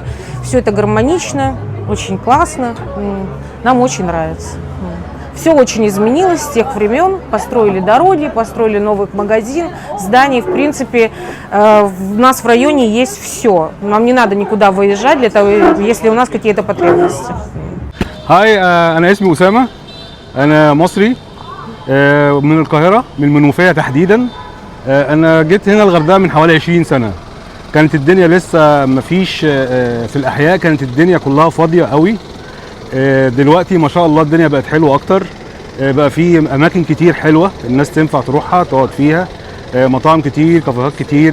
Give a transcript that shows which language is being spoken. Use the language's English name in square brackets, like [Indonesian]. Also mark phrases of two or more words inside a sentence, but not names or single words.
[Russian] Все это гармонично, очень классно. Нам очень нравится. Все очень изменилось с тех времен. Построили дороги, построили новый магазин, зданий. В принципе, у нас в районе есть все. Нам не надо никуда выезжать, для того, если у нас какие-то потребности. [Arabic] هاي أنا اسمي أسامة. أنا مصري من القاهرة من المنوفية تحديدا. أنا جيت هنا الغردقة من حوالي 20 سنة. كانت الدنيا لسه مفيش في الأحياء، كانت الدنيا كلها فاضية قوي. دلوقتي ما شاء الله الدنيا بقت حلوه اكتر، بقى في اماكن كتير حلوه الناس تنفع تروحها تقعد فيها، مطاعم كتير، كافيهات كتير.